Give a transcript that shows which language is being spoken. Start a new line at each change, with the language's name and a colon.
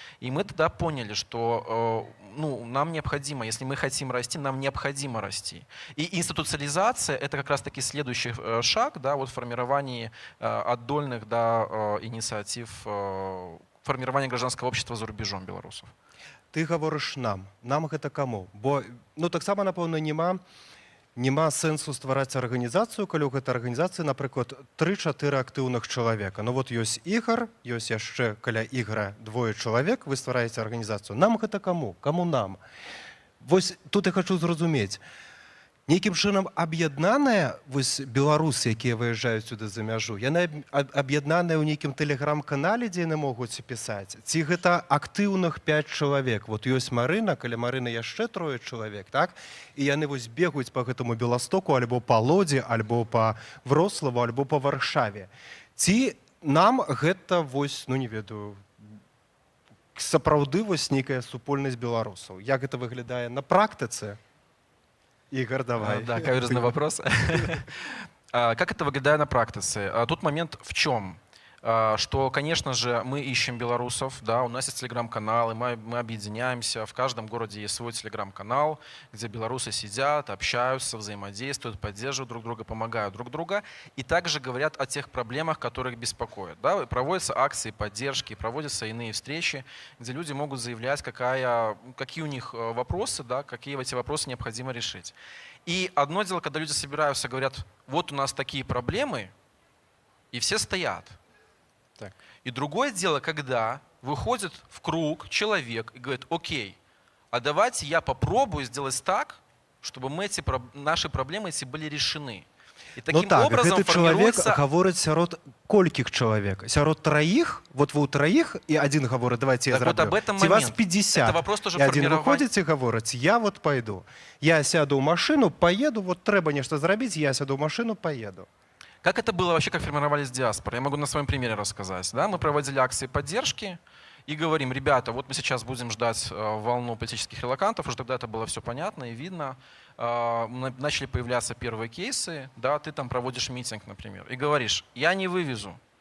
Russian: И мы тогда поняли, что нам необходимо, если мы хотим расти, нам необходимо расти. И институциализация — это как раз-таки следующий шаг, да, вот в формировании отдольных, да, инициатив, формирования гражданского общества за рубежом белорусов.
Belarusian: Ты гаворыш нам гэта каму? Бо таксама, напэўна, няма сэнсу ствараць арганізацыю, калі ў гэтай арганізацыі, напрыклад, 3-4 актыўных чалавека. Ну вот ёсць Ігор, ёсць яшчэ каля Ігора 2 чалавек, вы ствараеце арганізацыю. Нам гэта каму? Каму нам? Вось тут я хочу зразумець. Нейкім чынам аб'яднаныя беларусы, якія выязджаюць сюды за мяжу, яны аб'яднаныя ў нейкім тэлеграм-канале, дзе яны могуць пісаць? Ці гэта актыўных 5 чалавек? Вот ёсць Марына, каля Марыны яшчэ 3 чалавек, так? І яны бегаюць па гэтаму Беластоку, альбо па Лодзі, альбо па Вроцлаву, альбо па Варшаве. Ці нам гэта не ведаю, сапраўды нейкая супольнасць беларусаў? Як гэта выглядае на практыцы?
Russian: Игорь, давай. Да, каверзный вопрос. Как это выглядит на практике? Тут момент в чем? Что, конечно же, мы ищем белорусов, да, у нас есть телеграм-каналы, мы объединяемся, в каждом городе есть свой телеграм-канал, где белорусы сидят, общаются, взаимодействуют, поддерживают друг друга, помогают друг другу, и также говорят о тех проблемах, которые их беспокоят. Да. Проводятся акции поддержки, проводятся иные встречи, где люди могут заявлять, какие у них вопросы, да, какие эти вопросы необходимо решить. И одно дело, когда люди собираются, говорят: вот у нас такие проблемы, и все стоят. Так. И другое дело, когда выходит в круг человек и говорит: окей, а давайте я попробую сделать так, чтобы наши проблемы эти были решены. И таким образом
Belarusian: гэты чалавек гаворыць сярод колькіх чалавек? Сярод 3? Вот вы ў 3 і один гаворыць: давайте я зраблю. Ці вас 50?
Russian: Это вопрос тоже
Belarusian: і один
Russian: формирования.
Belarusian: выходзіць і гаворыць: я вот пойду. Я сяду ў машину, поеду, вот трэба нешта зрабіць, я сяду ў машину, поеду.
Russian: Как это было вообще, как формировались диаспоры? Я могу на своем примере рассказать. Да? Мы проводили акции поддержки и говорим, ребята, вот мы сейчас будем ждать волну политических релокантов, уже тогда это было все понятно и видно. Начали появляться первые кейсы, да, ты там проводишь митинг, например, и говоришь, я не вывезу.